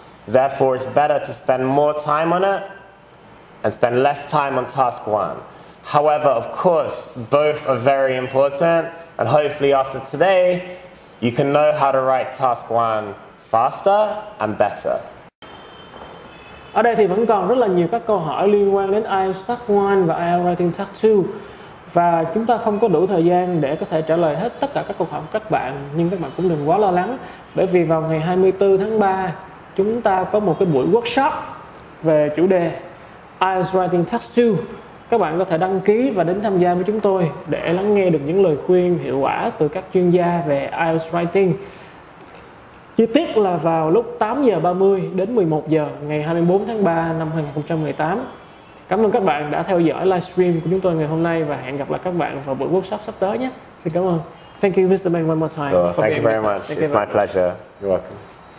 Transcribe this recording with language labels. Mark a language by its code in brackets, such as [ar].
[en] Therefore, it's better to spend more time on it and spend less time on task 1. However, of course, both are very important, and hopefully after today, you can know how to write task 1 faster and better. [vi] Ở đây thì vẫn còn rất là nhiều các câu hỏi liên quan đến IELTS Task 1 và IELTS Writing Task 2. Và chúng ta không có đủ thời gian để có thể trả lời hết tất cả các câu hỏi của các bạn. Nhưng các bạn cũng đừng quá lo lắng. Bởi vì vào ngày 24 tháng 3, chúng ta có một cái buổi workshop về chủ đề IELTS Writing Task 2. Các bạn có thể đăng ký và đến tham gia với chúng tôi để lắng nghe được những lời khuyên hiệu quả từ các chuyên gia về IELTS Writing. Chi tiết là vào lúc 8 giờ 30 đến 11 giờ ngày 24 tháng 3 năm 2018. Cảm ơn các bạn đã theo dõi livestream của chúng tôi ngày hôm nay và hẹn gặp lại các bạn vào buổi workshop sắp tới nhé. Xin cảm ơn. [en] Thank you, Mr. Bang, one more time. Thank you very much. It's my pleasure. You're welcome.